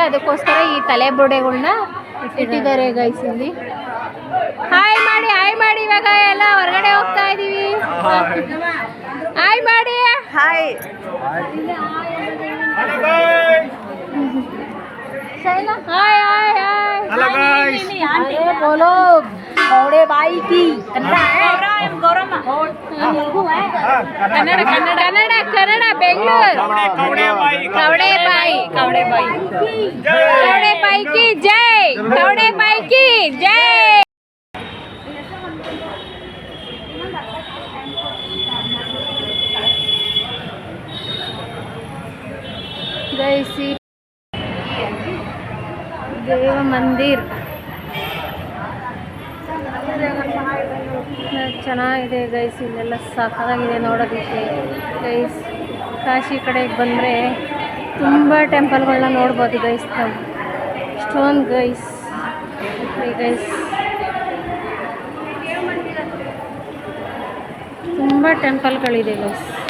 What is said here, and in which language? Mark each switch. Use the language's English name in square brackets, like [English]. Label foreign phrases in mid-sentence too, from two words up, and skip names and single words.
[Kannada] ಅದಕ್ಕೋಸ್ಕರ ಈ ತಲೆ ಬುರುಡೆಗಳನ್ನ ಇಟ್ಟಿದ್ದಾರೆ ಗೈಸ್ ಇಲ್ಲಿ. ಹಾಯ್ ಮಾಡಿ, ಹಾಯ್ ಮಾಡಿ. ಇವಾಗ ಎಲ್ಲ ಹೊರಗಡೆ ಹೋಗ್ತಾ ಇದೀವಿ. ಹಾಯ್ ಮಾಡಿ. ಹಾಯ್ ಶೈಲಾ, ಹಾಯ್ ಹಾಯ್ ಹಾಯ್. [Hindi] हेलो गाइस, बोलो कौड़े बाई की कन्नड़ है, कन्नड़ कन्नड़ बेंगलुरु. कौड़े बाई की जय, कौड़े बाई की जय. [Kannada] गैसी देव मंदिर ಚೆನ್ನಾಗಿದೆ ಗೈಸ್. ಇಲ್ಲೆಲ್ಲ ಸಾಕಾಗಿದೆ ನೋಡೋದಕ್ಕೆ ಗೈಸ್. ಕಾಶಿ ಕಡೆಗೆ ಬಂದರೆ ತುಂಬ ಟೆಂಪಲ್ಗಳನ್ನ ನೋಡ್ಬೋದು ಗೈಸ್ ನಾವು. ಇಷ್ಟೊಂದು ಗೈಸ್ ತುಂಬ ಟೆಂಪಲ್ಗಳಿದೆ ಗೈಸ್.